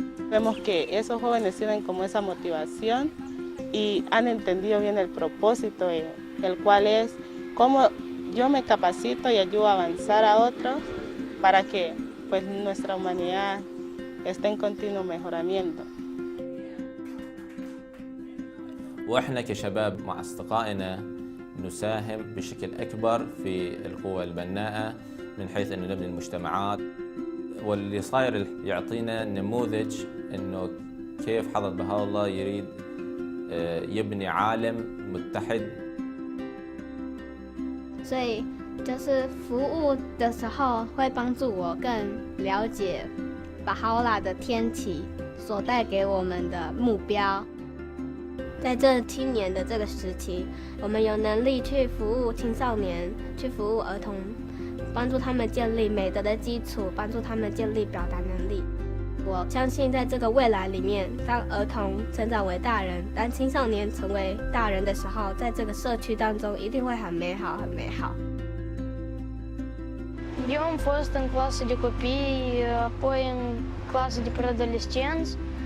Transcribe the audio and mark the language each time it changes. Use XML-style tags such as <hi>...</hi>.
<es>Vemos que esos jóvenes tienen como esa motivación y han entendido bien el propósito, el cual es cómo yo me capacito y ayudo a avanzar a otros para que pues, nuestra humanidad esté en continuo mejoramiento.</es> <ar>وإحنا كشباب مع أصدقائنا نساهم بشكل أكبر في القوى البناءة من حيث أنه نبني المجتمعات، واللي صاير يعطينا نموذج أنه كيف حضرة بهاء الله يريد يبني عالم متحد.</ar> <zh>所以就是服务的时候会帮助我更了解巴哈欧拉的天体所带给我们的目标。在这青年的这个时期，我们有能力去服务青少年，去服务儿童，帮助他们建立美德的基础，帮助他们建立表达能力。我相信在这个未来里面，当儿童成长为大人，当青少年成为大人的时候，在这个社区当中一定会很美好，很美好。</zh> <ro>Eu am fost în clasă de copii, apoi în clasă de preadolescenți.</ro>